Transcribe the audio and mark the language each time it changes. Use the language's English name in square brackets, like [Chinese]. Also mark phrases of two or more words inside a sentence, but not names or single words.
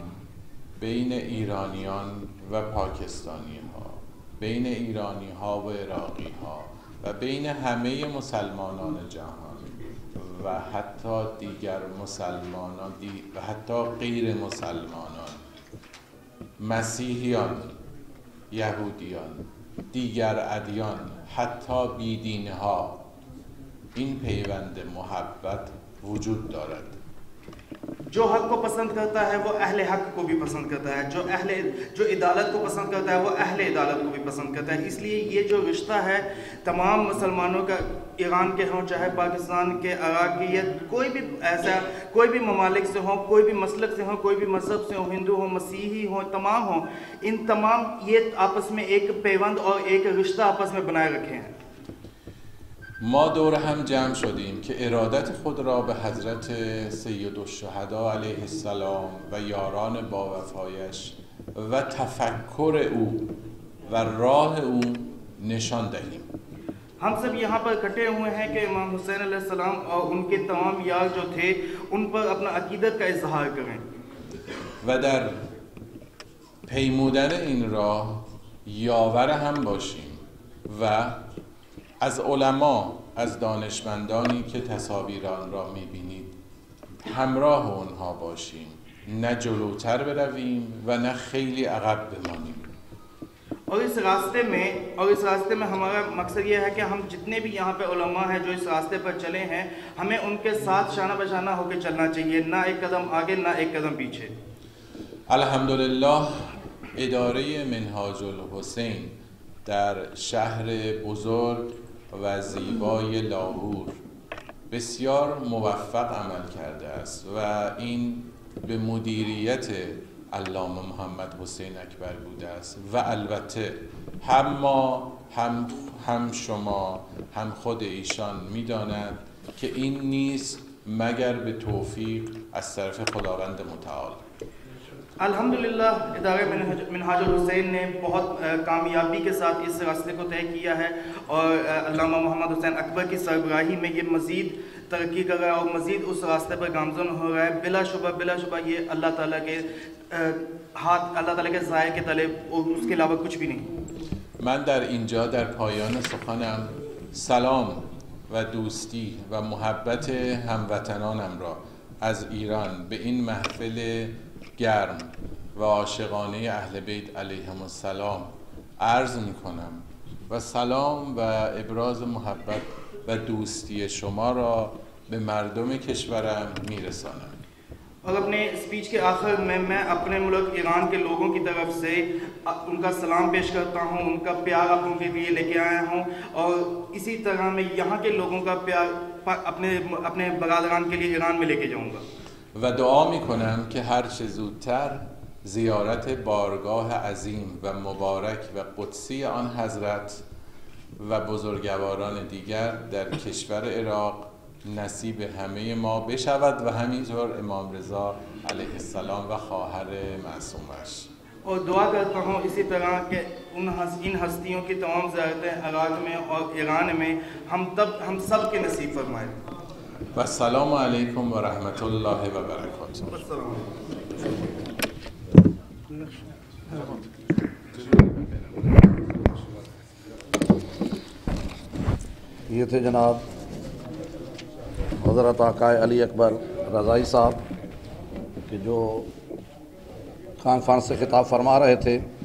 [Persian] بین ایرانیان و پاکستانی ها، بین ایرانی ها و عراقی ها و بین همه مسلمانان جهان و حتی دیگر مسلمانان و حتی غیر مسلمانان، مسیحیان، یهودیان، دیگر ادیان، حتی بیدینها، این پیوند محبت وجود دارد. [Urdu] جو حق کو پسند کرتا ہے وہ اہلِ حق کو بھی پسند کرتا ہے، جو عدالت کو پسند کرتا ہے وہ اہلِ عدالت کو بھی پسند کرتا ہے. اس لیے یہ جو رشتہ ہے تمام مسلمانوں کا، ایران کے ہوں چاہے پاکستان کے، عراق کے، یا کوئی بھی ایسا کوئی بھی ممالک سے ہوں، کوئی بھی مسلک سے ہوں، کوئی بھی مذہب سے ہوں، ہندو ہوں، مسیحی ہوں، تمام ہوں، ان تمام یہ آپس میں ایک پیوند اور ایک رشتہ آپس میں بنائے رکھے ہیں. [Persian] ما دور هم جمع شدیم که ارادت خود را به حضرت سید الشهدا [Arabic] علیه السلام [Persian] و یاران با وفایش و تفکر او و راه او نشان دهیم. [Urdu] ہم سب یہاں پر اکٹھے ہوئے ہیں کہ امام حسین علیہ السلام اور ان کے تمام یار جو تھے ان پر اپنا عقیدت کا اظہار کریں [Persian] و در پیمودن این راه یاور هم باشیم و از علما، از دانشمندانی که تصاویر آن را می‌بینید همراه اونها باشیم، نه جلوتر برویم و نه خیلی عقب بمانیم. [Urdu] اور اس راستے میں ہمارا مقصد یہ ہے کہ ہم جتنے بھی یہاں پہ علما ہیں جو اس راستے پر چلے ہیں، ہمیں ان کے ساتھ شانہ بشانہ ہو کر چلنا چاہیے، نہ ایک قدم آگے نہ ایک قدم پیچھے. [Persian] الحمدلله اداره منهاج الحسین در شهر بزرگ و زیبای لاهور بسیار موفق عمل کرده است و این به مدیریت علامه محمد حسین اکبر بوده است و البته هم ما هم شما هم خود ایشان می‌دانند که این نیست مگر به توفیق از طرف خداوند متعال. [Urdu] الحمدللہ ادارہ منہاج حسین نے بہت کامیابی کے ساتھ اس راستے کو طے کیا ہے اور علامہ محمد حسین اکبر کی سربراہی میں یہ مزید ترقی کر رہا ہے اور مزید اس راستے پر گامزن ہو رہا ہے. بلاشبہ یہ اللہ تعالیٰ کے ہاتھ، اللہ تعالیٰ کے سائے کے تلے اور اس کے علاوہ کچھ بھی نہیں. [Persian] من در اینجا در پایان سخنم سلام و دوستی و محبت هموطنانم را از ایران به این محفل گرم و عاشقانه اهل بیت [Arabic] علیهم السلام [Persian] عرض می کنم و سلام و ابراز محبت و دوستی شما را به مردم کشورم می رسانم. [Urdu] اور اپنے اسپیچ کے آخر میں میں اپنے ملک ایران کے لوگوں کی طرف سے ان کا سلام پیش کرتا ہوں، ان کا پیار آپ ان کے لیے لے کے آیا ہوں اور اسی طرح میں یہاں کے لوگوں کا پیار اپنے برادران کے لیے ایران میں لے کے جاؤں گا [Persian] و دعا می کنم که هر چه زودتر زیارت بارگاه عظیم و مبارک و قدسی آن حضرت و بزرگواران دیگر در کشور عراق نصیب همه ما بشود و همینطور امام رضا [Arabic] علیه السلام [Persian] و خواهر معصومش. [Urdu] اور دعا کرتا ہوں اسی طرح کہ ان ہستیوں کی تمام زیارتیں عراق میں اور ایران میں ہم سب کے نصیب فرمائے. [Arabic] و السلام علیکم و رحمت اللہ و برکاتہ. [Urdu] یہ تھے جناب حضرت آقا علی اکبر رضائی صاحب کہ جو کانفرنس سے خطاب فرما رہے تھے.